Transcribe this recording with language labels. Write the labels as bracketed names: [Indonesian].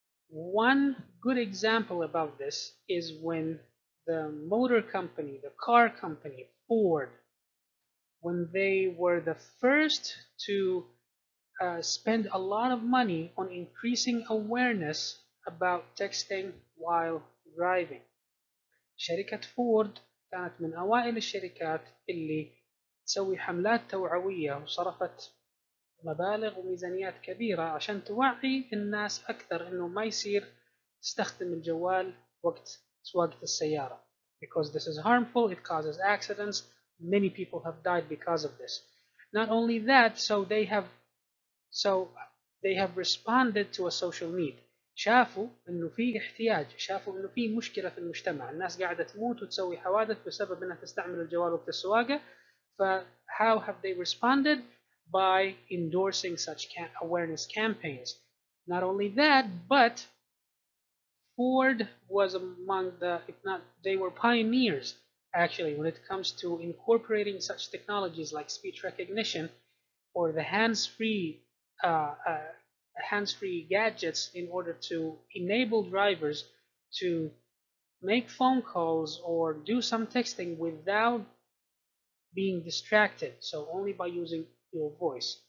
[English] One good example about this is when the motor company, the car company, Ford, when they were the first to spend a lot of money on increasing awareness about texting while driving. [Arabic] شركة فورد كانت من أوائل الشركات اللي تسوي حملات توعوية، وصرفت مبالغ وميزانيات كبيرة عشان توعي الناس أكثر إنه ما يصير تستخدم الجوال وقت سواقة السيارة. [English] Because this is harmful, it causes accidents, many people have died because of this. Not only that, so they have responded to a social need. [Arabic] شافوا انه في احتياج، شافوا انه في مشكله في المجتمع، الناس قاعده تموت وتسوي حوادث بسبب انها تستعمل الجوال وقت السواقه. [English] ف how have they responded? By endorsing such awareness campaigns. Not only that, but Ford was among the, if not, they were pioneers actually when it comes to incorporating such technologies like speech recognition or the hands-free uh, uh, hands-free gadgets in order to enable drivers to make phone calls or do some texting without being distracted, so only by using your voice.